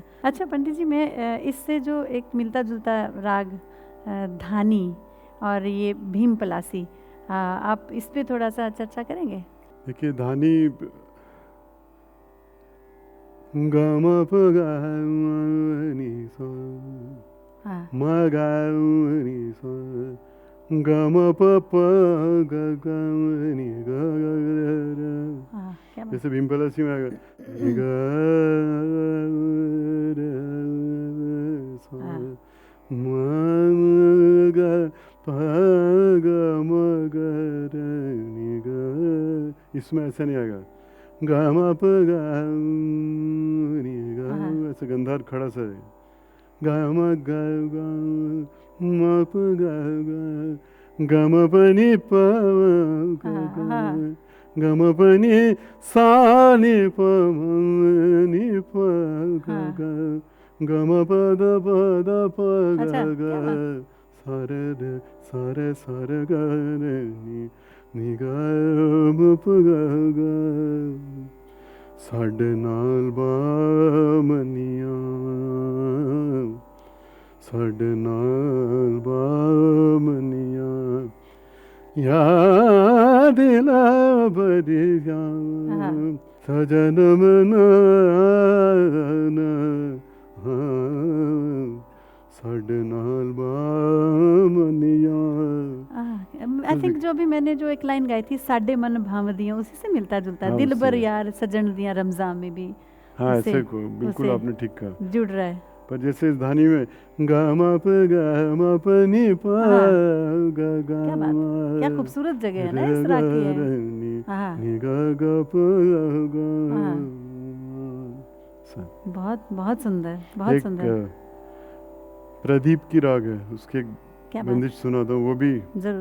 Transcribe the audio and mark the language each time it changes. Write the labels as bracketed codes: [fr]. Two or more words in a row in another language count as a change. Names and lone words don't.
[hi] अच्छा पंडित जी, मैं इससे जो एक मिलता जुलता राग धानी और ये भीम पलासी, आप इस पे थोड़ा सा चर्चा करेंगे? देखिए धानी गम प गानी सा म गानी सा गम प प ग गानी ग ग। जैसे भीम पलासी में आएगा ग म ग प ग म ग नी ग। इसमें ऐसा नहीं आएगा ग म प ग नी ग, ऐसे गंधार खड़ा सा है ग म ग ग म प ग ग ग म प नि प ग ग ग म प नि सा नि प म नि प ग ग ग म प द प द प ग ग सा रे ग रे नि ग म प ग ग। [pa] ਸਾਡੇ ਨਾਲ ਬਾਮਨੀਆ ਸਾਡੇ ਨਾਲ ਬਾਮਨੀਆ ਯਾ ਦਿਲਾ ਬਰੀਆ ਸਜਣ ਮਨ ਸਾਡੇ ਨਾਲ ਬਾਮਨੀਆ। [en] I think [hi] जो भी मैंने जो एक लाइन गाई थी [pa] ਸਾਡੇ ਮਨ ਭਾਵਦੀਆਂ, [hi] उसी से मिलता जुलता है। [pa] ਦਿਲ ਬਰ ਯਾਰ ਸਜਣ ਦਿਆ ਰਮਜ਼ਾਨ [hi] में भी, हाँ ऐसे को बिल्कुल आपने ठीक कहा, जुड़ रहा है। पर जैसे इस धानी में गा मा प गा मा प नि प गा गा, क्या बात, क्या खूबसूरत जगह है ना इस राग की है। नि गा गा प गा। बहुत बहुत सुंदर, बहुत सुंदर। प्रदीप की राग है, उसके बंदिश सुना था, वो भी जरूर